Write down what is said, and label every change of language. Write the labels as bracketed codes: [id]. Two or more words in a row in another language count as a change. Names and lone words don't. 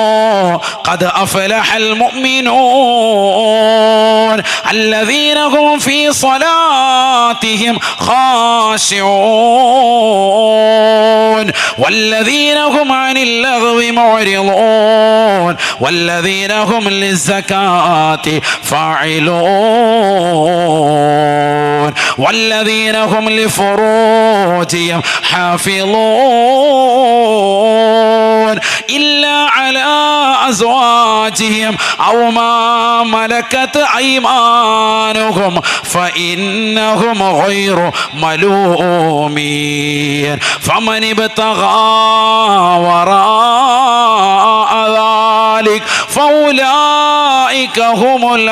[ar] قد أفلح المؤمنون الذين هم في صلاتهم خاشعون والذين هم عن اللغو معرضون والذين هم للزكاة ഫാഇലൂൻ والذين هم لفروجهم حافظون إلا على أزواجهم أو ما ملكت أيمانهم فإنهم غير ملومين فمن ابتغى وراء ذلك فأولئك هم